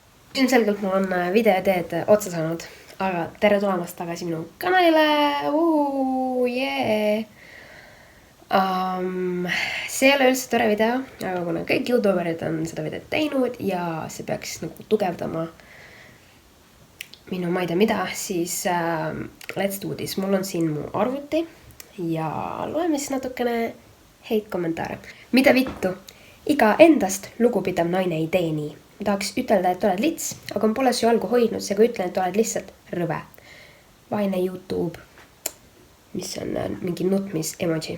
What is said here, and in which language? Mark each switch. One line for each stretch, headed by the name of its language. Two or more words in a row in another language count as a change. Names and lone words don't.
Estonian: Ilmselgelt mul on videoteed otsa saanud, aga tere tulemast tagasi minu kanalile.
English: Yeah.
Estonian: See ei ole üldse tore video, aga kuna kõik youtuberid on seda videot teinud ja see peaks nagu tugevdama minu ma ei tea mida, siis
English: let's do this.
Estonian: Mul on siin mu arvuti ja loeme siis natukene häid kommentaare. Mida vittu? Iga endast lugupidav naine ei tee nii. Ma tahaks ütelda, et oled lits, aga ma pole su jalgu hoidnud, seega ütlen, et oled lihtsalt rõve. Vaine YouTube, mis on mingi nutmis emoji.